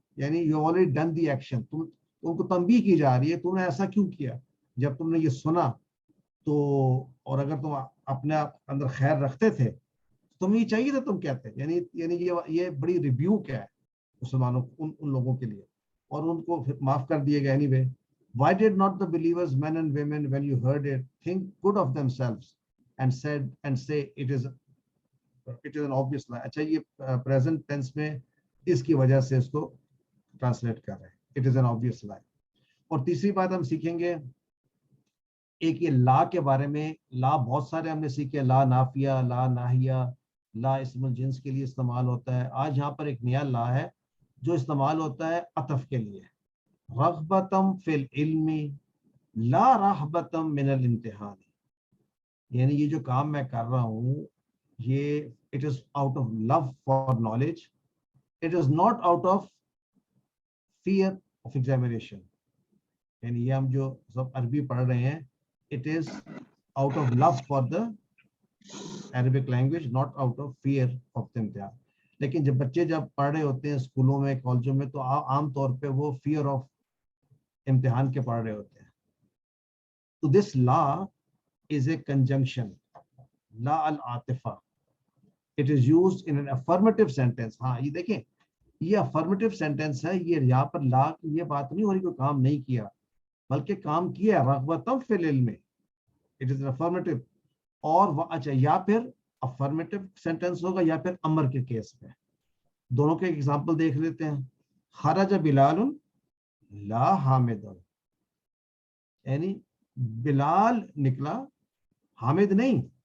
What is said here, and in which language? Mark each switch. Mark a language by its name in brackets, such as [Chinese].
[Hindi] यानी [English] you already done the action, [Hindi] तुमको तंबीह की जा रही है, तुमने ऐसा क्यों किया जब तुमने ये सुना. तो और अगर तुम अपने आप अंदर खैर रखते थे, तुम्हें ये चाहिए था, तुम कहते. यानी ये बड़ी रिब्यूक है मुसलमानों, उन लोगों के लिए, और उनको फिर माफ कर दिए गए. [English] Anyway, why did not the believers, men and women, when you heard it, think good of themselves and say it is an obvious lie. [Hindi] अच्छा, ये प्रेजेंट टेंस में इसकी वजह से इसको ट्रांसलेट कर रहे हैं, [English] It is an obviously. [Hindi] और तीसरी बात हम सीखेंगे, एक ये ला के बारे में. ला बहुत सारे हमने सीखे, ला नाफिया, ला नाहिया, ला इस्मुल जिन्स के लिए इस्तेमाल होता है. आज यहाँ पर एक नया ला है जो इस्तेमाल होता है अतफ के लिए. [Arabic] रग़बतम फिल इल्मी ला रहबतम मिनल इम्तिहान, [Hindi] यानी ये जो काम मैं कर रहा हूँ, ये [English] It is out of love for knowledge, it is not out of fear of examination. [Hindi] यानी ये हम जो सब अरबी पढ़ रहे हैं, [English] It is out of love for the Arabic language, not out of fear of the इम्तिहान. [Hindi] लेकिन जब बच्चे जब पढ़ रहे होते हैं स्कूलों में, कॉलेजों में, तो आम तौर पे वो [English] fear of इम्तिहान [Hindi] के पढ़ रहे होते हैं. [English] तो दिस ला is a conjunction, la al-atifa. It is used in an affirmative sentence. [Hindi] हाँ, ये देखें, ये affirmative sentence है. ये यहाँ पर ला ये बात नहीं हो रही कोई काम नहीं किया, बल्कि काम किया. [Arabic] रग़बतम फिल इल्म, [English] it is an affirmative. [Hindi] और अच्छा, या फिर affirmative sentence होगा या फिर अमर के केस में. दोनों के एग्जाम्पल देख लेते हैं. [Arabic] खरज बिलाल ला हामिदुन, [Hindi] यानी बिलाल निकला, हामिद नहीं.